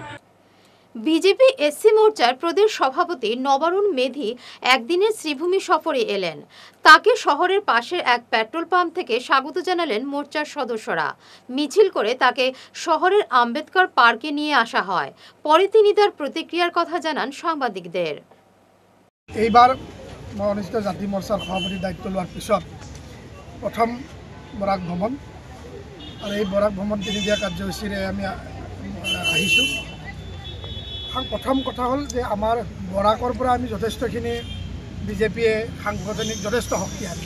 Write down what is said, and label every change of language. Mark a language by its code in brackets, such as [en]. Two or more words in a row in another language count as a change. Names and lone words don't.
[bn] বিজেপি এসসি মোর্চার প্রদেশ সভাপতি নবারুণ মেধি একদিনের শ্রীভূমি সফরে এলেন। তাকে শহরের পাশের এক পেট্রোল পাম্প থেকে স্বাগত জানালেন মোর্চার সদস্যরা। মিছিল করে তাকে শহরের আম্বেদকর পার্কে নিয়ে আসা হয়। পরে তিনি তার প্রতিক্রিয়ার কথা জানান সাংবাদিকদের। [as] এইবাৰ মই অনুষ্ঠিত জাতি মৰ্চাৰ সভাপতিৰ দায়িত্ব লোৱাৰ পিছত প্ৰথম বৰাক ভ্ৰমণ, আৰু এই বৰাক ভ্ৰমণ তিনিদিয়া কাৰ্যসূচীৰে আমি আহিছোঁ। প্ৰথম কথা হ'ল যে আমাৰ বৰাকৰ পৰা আমি যথেষ্টখিনি বিজেপিয়ে সাংগঠনিক যথেষ্ট শক্তিশালী।